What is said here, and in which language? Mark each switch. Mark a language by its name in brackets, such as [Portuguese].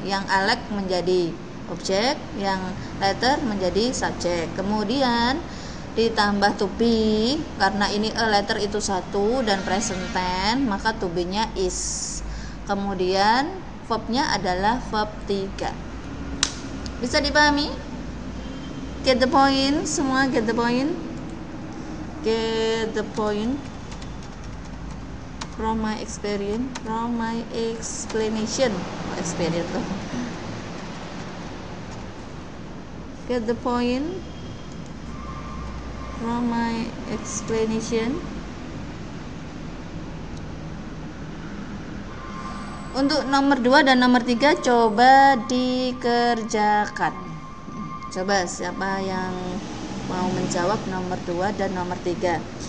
[Indonesian] Yang Alex menjadi objek, yang letter menjadi subjek. Kemudian ditambah to be, karena ini a letter itu 1 dan present tense, maka to be-nya is. Kemudian verb-nya adalah verb 3. Bisa dipahami? [English] Get the point? [Indonesian] Semua [English] get the point? Get the point from my experience, from my explanation. Experience [Indonesian] loh. [English] Get the point from my explanation. [Indonesian] Untuk nomor 2 dan nomor 3 coba dikerjakan. Coba siapa yang mau menjawab nomor 2 dan nomor 3.